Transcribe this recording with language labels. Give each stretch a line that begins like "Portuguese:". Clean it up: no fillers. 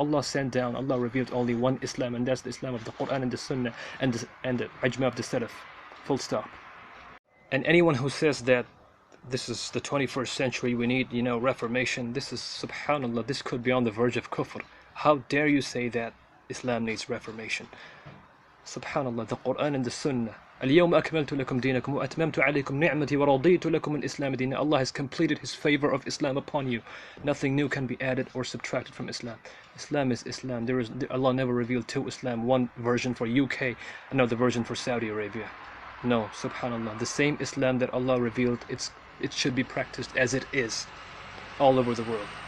English: Allah sent down, Allah revealed only one Islam, and that's the Islam of the Quran and the Sunnah and the ijma of the Salaf. Full stop. And anyone who says that this is the 21st century, we need, reformation, this is, subhanallah, this could be on the verge of kufr. How dare you say that Islam needs reformation? Subhanallah, the Quran and the Sunnah.
Arabic: اليوم أكملت لكم دينكم وأتممت عليكم نعمتي ورضيت لكم الإسلام دينا.
English: Allah has completed His favor of Islam upon you. Nothing new can be added or subtracted from Islam. Islam is Islam. Allah never revealed two Islam, one version for UK, another version for Saudi Arabia. No, subhanallah, the same Islam that Allah revealed, it should be practiced as it is all over the world.